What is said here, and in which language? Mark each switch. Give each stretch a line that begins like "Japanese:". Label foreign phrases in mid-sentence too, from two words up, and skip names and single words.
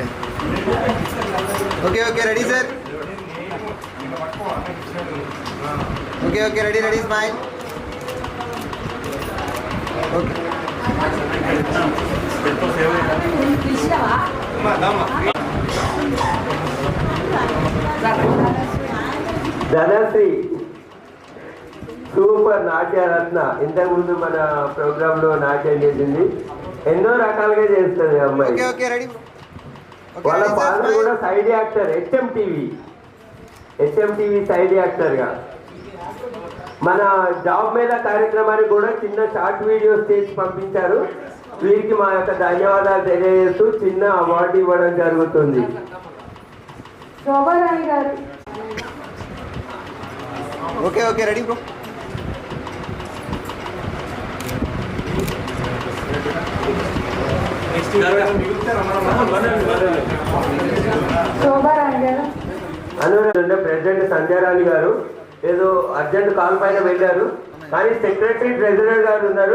English: okay okay ready sir. okay okay ready ready smile. ओके
Telugu: ధనశ్రీ సూపర్ నాట్యరత్న. ఇంతకుముందు మన ప్రోగ్రాంలో నాట్యం చేసింది, ఎన్నో రకాలుగా చేస్తుంది అమ్మాయి.
English: okay okay ready.
Telugu: వాళ్ళ ఫాదర్ కూడా
English: side actor,
Telugu: HMTV సైడ్ యాక్టర్గా. మన జాబ్ మేళ కార్యక్రమానికి కూడా చిన్న
English: short videos
Telugu: చేసి పంపించారు. వీరికి మా యొక్క ధన్యవాదాలు తెలియజేస్తూ చిన్న అవార్డు ఇవ్వడం జరుగుతుంది. శోభారాణి గారు.
English: okay okay ready bro.
Telugu: శోభారాణి గారు. అనురాధ ప్రెసిడెంట్ సంధ్యారాణి గారు ఏదో
English: urgent call
Telugu: పైన వెళ్ళారు, కానీ
English: secretary treasurer
Telugu: గారు ఉన్నారు.